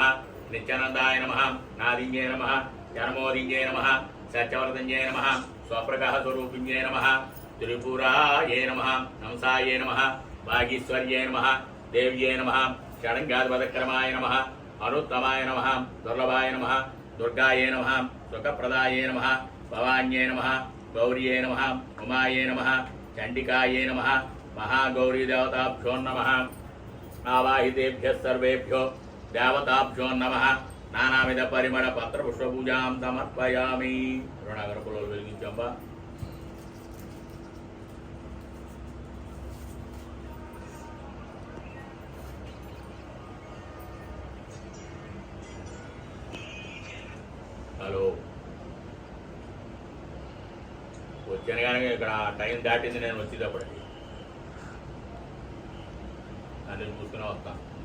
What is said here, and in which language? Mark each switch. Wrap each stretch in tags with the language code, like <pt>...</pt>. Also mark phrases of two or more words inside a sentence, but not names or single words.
<sa>नित्यानन्दाय नमः नादिन्ये नमः जन्मोदिन्ये नमः सत्यवर्धन्ये नमः स्वप्रगः स्वरूपिण्ये नमः त्रिपुराये नमः हंसाये नमः वागीश्वर्ये नमः देव्ये नमः षडङ्गाधिपतक्रमाय नमः अनुत्तमाय नमः दुर्लभाय नमः दुर्गाये नमः सुखप्रदाये नमः भवान्ये नमः गौर्ये नमः उमाये नमः चण्डिकाये नमः महागौरीदेवताभ्यो नमः आवाहितेभ्यः सर्वेभ्यो देवताभ्यो नमः नानाविध परिमळ पत्रपुष्पपूजां समर्पयामि</sa> <te>రుణాగరకులు వెలిగించంబా హలో వచ్చాను కానీ ఇక్కడ టైం దాటింది నేను వచ్చేటప్పటికి అన్నీ చూసుకునే వస్తాను</te>